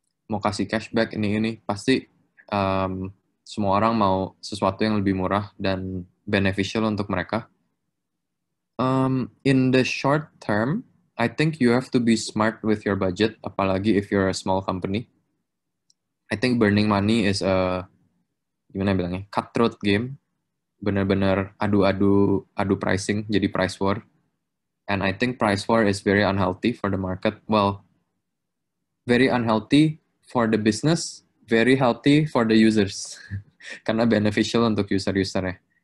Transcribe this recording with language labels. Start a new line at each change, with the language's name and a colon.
Indonesian: Mau kasih cashback ini pasti semua orang mau sesuatu yang lebih murah dan beneficial untuk mereka.
English: In the short term, I think you have to be smart with your budget, apalagi if you're a small company. I think burning money is
Indonesian: gimana bilangnya,
English: cutthroat game.
Indonesian: Benar-benar adu pricing, jadi price war.
English: And I think price war is very unhealthy for the market. Well, very unhealthy for the business, very healthy for the users.
Indonesian: Karena beneficial untuk user-usernya.